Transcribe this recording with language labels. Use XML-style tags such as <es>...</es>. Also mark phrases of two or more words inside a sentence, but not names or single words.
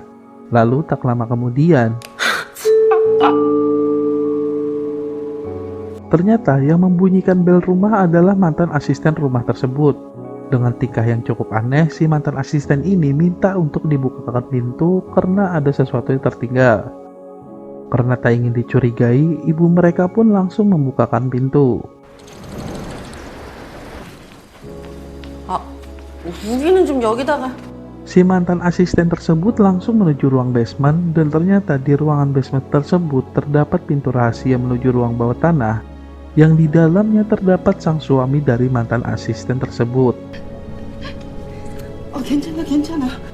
<id>Lalu tak lama kemudian, ternyata yang membunyikan bel rumah adalah mantan asisten rumah tersebut. Dengan tingkah yang cukup aneh, si mantan asisten ini minta untuk dibukakan pintu karena ada sesuatu yang tertinggal. Karena tak ingin dicurigai, ibu mereka pun langsung membukakan pintu.</id> <ko>무기는 좀 여기다가.</ko> <id>Si mantan asisten tersebut langsung menuju ruang basement dan ternyata di ruangan basement tersebut terdapat pintu rahasia menuju ruang bawah tanah yang di dalamnya terdapat sang suami dari mantan asisten tersebut.</id> <ko>괜찮아.</ko>